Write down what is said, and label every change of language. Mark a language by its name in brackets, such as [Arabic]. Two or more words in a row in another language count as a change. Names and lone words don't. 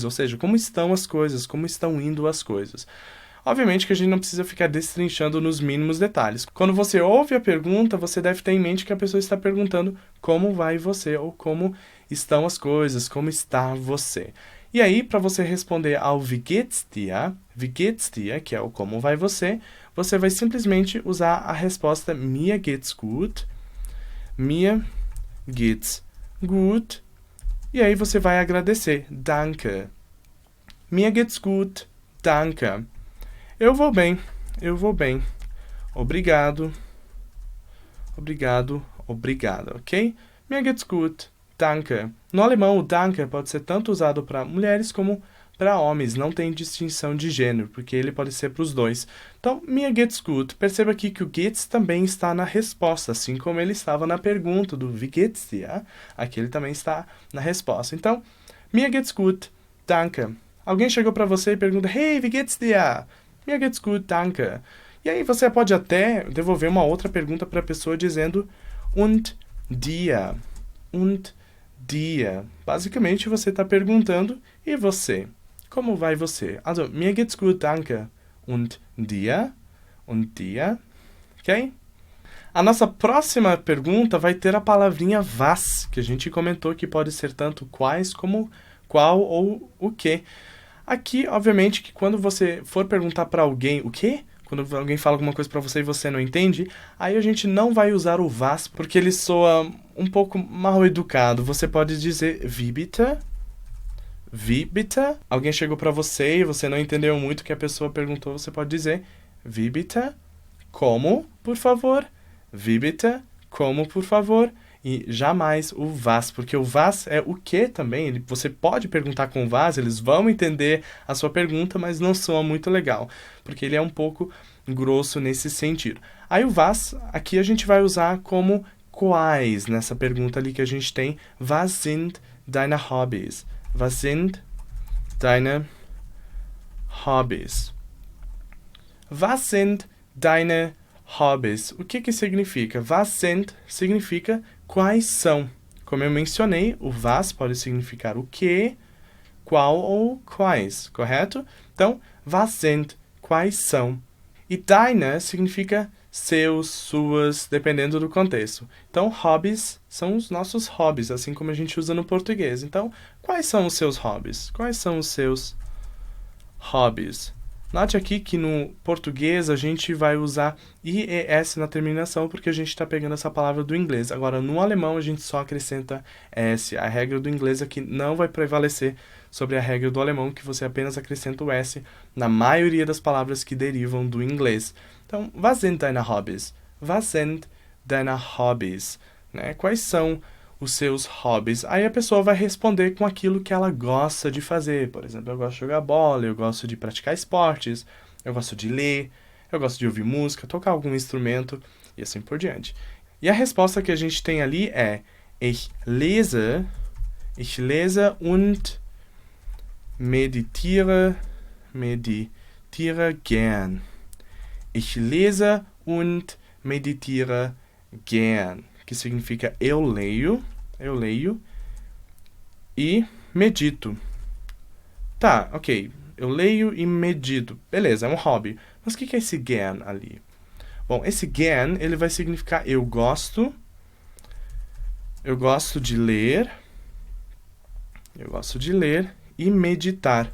[Portuguese] Ou seja, como estão as coisas, como estão indo as coisas. Obviamente que a gente não precisa ficar destrinchando nos mínimos detalhes. Quando você ouve a pergunta, você deve ter em mente que a pessoa está perguntando como vai você, ou como estão as coisas, como está você. E aí, para você responder ao [German] Wie geht's dir, [Portuguese] que é o como vai você vai simplesmente usar a resposta [German] Mir geht's gut, [Portuguese] e aí você vai agradecer, Danke. [German] Mir geht's gut, danke. [Portuguese] Eu vou bem. Obrigado, ok? [German] Mir geht's gut, danke. [Portuguese] No alemão, o danke pode ser tanto usado para mulheres como para homens. Não tem distinção de gênero, porque ele pode ser para os dois. Então, [German] mir geht's gut. [Portuguese] Perceba aqui que o geht's também está na resposta, assim como ele estava na pergunta do [German] Wie geht's dir? [Portuguese] Aqui ele também está na resposta. Então, [German] mir geht's gut, danke. [Portuguese] Alguém chegou para você e pergunta, [German] Hey, wie geht's dir? Mir geht's gut, danke. [Portuguese] E aí você pode até devolver uma outra pergunta para a pessoa dizendo [German] und dir. Und dir. [Portuguese] Basicamente você está perguntando, e você? Como vai você? [German] Also, mir geht's gut, danke. Und dir? Und dir? [Portuguese] Ok? A nossa próxima pergunta vai ter a palavrinha was, que a gente comentou que pode ser tanto quais como qual ou o que. Aqui, obviamente, que quando você for perguntar para alguém o quê? Quando alguém fala alguma coisa para você e você não entende, aí a gente não vai usar o was, porque ele soa um pouco mal educado. Você pode dizer [German] wie bitte? Wie bitte? [Portuguese] Alguém chegou para você e você não entendeu muito o que a pessoa perguntou, você pode dizer [German] wie bitte? [Portuguese] Como, por favor? [German] Wie bitte? [Portuguese] Como, por favor? E jamais o was, porque o was é o que também. Você pode perguntar com o was, eles vão entender a sua pergunta, mas não soa muito legal, porque ele é um pouco grosso nesse sentido. Aí o was, aqui a gente vai usar como quais, nessa pergunta ali que a gente tem. [German] Was sind deine Hobbys? Was sind deine Hobbys? Was sind deine Hobbys? [Portuguese] O que significa? [German] Was sind [Portuguese] significa quais são. Como eu mencionei, o was pode significar o que, qual ou quais, correto? Então, [German] was sind, [Portuguese] quais são. E deine significa seus, suas, dependendo do contexto. Então, hobbies são os nossos hobbies, assim como a gente usa no português. Então, quais são os seus hobbies? Quais são os seus hobbies? Note aqui que no português a gente vai usar IES na terminação porque a gente está pegando essa palavra do inglês. Agora, no alemão a gente só acrescenta S. A regra do inglês aqui não vai prevalecer sobre a regra do alemão, que você apenas acrescenta o S na maioria das palavras que derivam do inglês. Então, [German] was sind deine Hobbys? Was sind deine Hobbys? [Portuguese] Né? Quais são os seus hobbies? Aí a pessoa vai responder com aquilo que ela gosta de fazer. Por exemplo, eu gosto de jogar bola, eu gosto de praticar esportes, eu gosto de ler, eu gosto de ouvir música, tocar algum instrumento e assim por diante. E a resposta que a gente tem ali é [German] ich lese und meditiere gern. Ich lese und meditiere gern, [Portuguese] que significa eu leio e medito. Tá, ok, eu leio e medito. Beleza, é um hobby. Mas o que é esse gern ali? Bom, esse gern, ele vai significar eu gosto de ler e meditar.